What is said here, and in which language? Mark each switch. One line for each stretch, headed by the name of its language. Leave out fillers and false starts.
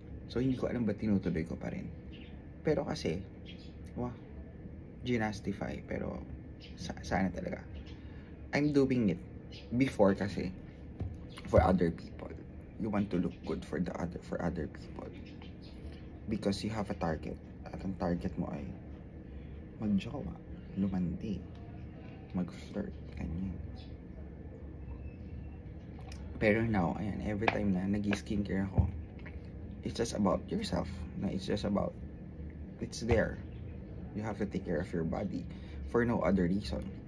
Filipino: So, hindi ko alam ba tinutuloy ko pa rin. Pero kasi, ginastify. Pero, sana talaga.
English: I'm doing it before kasi for other people. You want to look good for other people. Because you have a target.
Filipino: At ang target mo ay magjowa, lumandi, mag-flirt, ganyan.
English: Pero now, ayan, every time na nag-skincare ako, it's just about yourself. It's just about, it's there. You have to take care of your body for no other reason.